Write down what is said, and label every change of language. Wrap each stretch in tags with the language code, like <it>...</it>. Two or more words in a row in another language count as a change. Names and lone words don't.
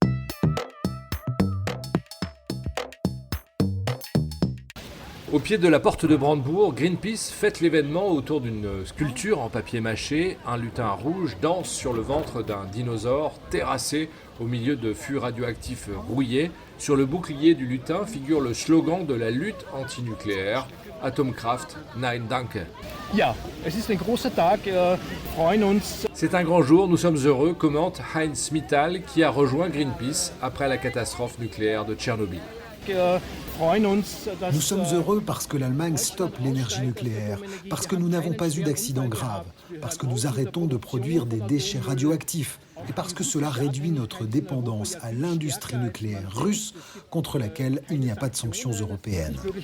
<fr>Au pied de la porte de Brandebourg, Greenpeace fête l'événement autour d'une sculpture en papier mâché. Un lutin rouge danse sur le ventre d'un dinosaure terrassé au milieu de fûts radioactifs rouillés. Sur le bouclier du lutin figure le slogan de la lutte antinucléaire «</fr> <de>Atomkraft, nein danke ».</de> <fr>C'est un grand jour, nous sommes heureux, commente Heinz Mittal qui a rejoint Greenpeace après la catastrophe nucléaire de Tchernobyl. Nous sommes heureux parce que l'Allemagne stoppe l'énergie nucléaire, parce que nous n'avons pas eu d'accident grave, parce que nous arrêtons de produire des déchets radioactifs et parce que cela réduit notre dépendance à l'industrie nucléaire russe contre laquelle il n'y a pas de sanctions européennes.</fr>